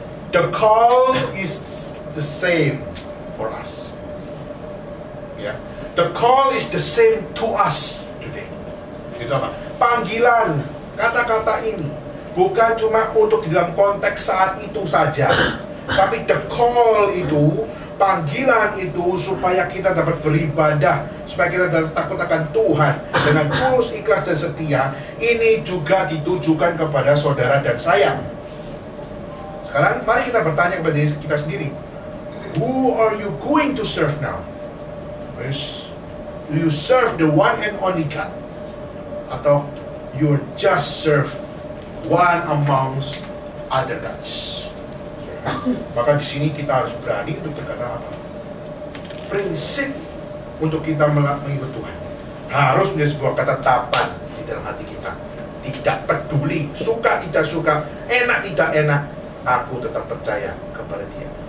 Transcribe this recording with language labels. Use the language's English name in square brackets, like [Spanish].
[English] The call is the same for us. Ya, the call is the same to us today. [Indonesian] Itu apa? Panggilan kata-kata ini bukan cuma untuk di dalam konteks saat itu saja, tapi the call itu, panggilan itu supaya kita dapat beribadah, supaya kita dapat takut akan Tuhan dengan tulus, ikhlas dan setia. Ini juga ditujukan kepada saudara dan saya. Sekarang mari kita bertanya kepada diri kita sendiri, [English] who are you going to serve now? Do you serve the one and only God? [Indonesian] atau [English] you just serve one amongst other gods. [Indonesian] Maka di sini kita harus berani untuk berkata apa? Prinsip untuk kita mengikut Tuhan harus menjadi sebuah ketetapan di dalam hati kita. Tidak peduli, suka tidak suka, enak tidak enak, aku tetap percaya kepada Dia.